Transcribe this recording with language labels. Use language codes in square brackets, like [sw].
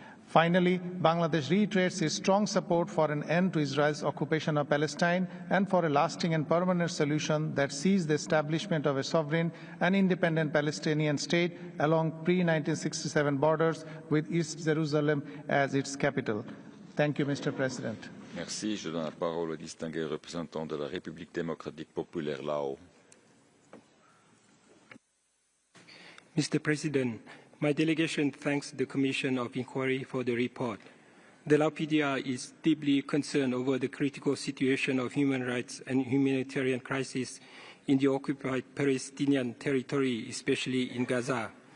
[en] Finally, Bangladesh reiterates its strong support for an end to Israel's occupation of Palestine and for a lasting and permanent solution that sees the establishment of a sovereign and independent Palestinian state along pre-1967 borders with East Jerusalem as its capital. Thank you, Mr. President. [fr] Merci. Je donne la parole au distingué représentant de la République démocratique populaire Laos. [en] Mr. President, my delegation thanks the Commission of Inquiry for the report. The Lao PDR is deeply concerned over the critical situation of human rights and humanitarian crisis in the occupied Palestinian territory, especially in Gaza.